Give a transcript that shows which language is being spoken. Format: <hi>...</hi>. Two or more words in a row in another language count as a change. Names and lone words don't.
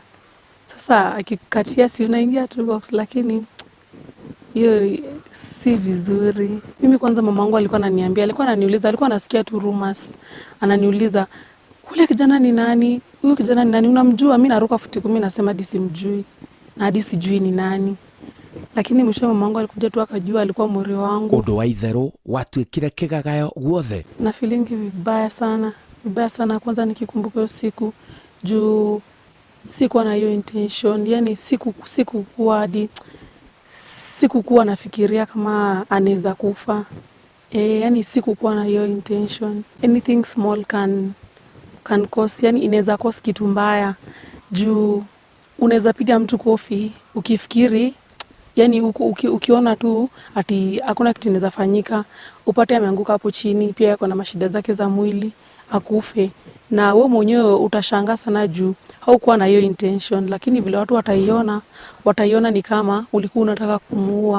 <sw>Sasa akikatia si unaingia tu box, lakini hiyo si vizuri. Mimi kwanza mamangu alikuwa ananiambia, alikuwa ananiuliza, alikuwa anasikia tu rumors. Ananiuliza, "Ule kijana ni nani? Huyo kijana ni nani? Unamjua?" Mimi naruka futi 10 nasema hadi simjui. Na hadi sijui ni nani. Lakini mwisho mamangu alikuja tu akajua alikuwa muri wangu.</sw> <ki>Undu wa itherũ watuĩkire kĩgagayo guothe.</ki> <sw>Na feelingi vibaya sana. Vibaya sana kwanza nikikumbuka hiyo siku. Juu sikuwa na hiyo intention. Yani sikukuwa nafikiria kama anaweza kufa. Yani sikukuwa na hiyo intention.</sw> <en>Anything small can cause,</en> <sw>yani inaweza cause kitu mbaya. Juu unaweza piga mtu kofi ukifikiri, yani ukiona tu ati hakuna kitu inaweza fanyika, upate ameanguka hapo chini, pia yako na mashida zake za mwili, akufe. Na wewe mwenyewe utashangaa sana juu haukuwa na hiyo intention, lakini vile watu wataiona ni kama ulikuwa unataka kumuua.</sw>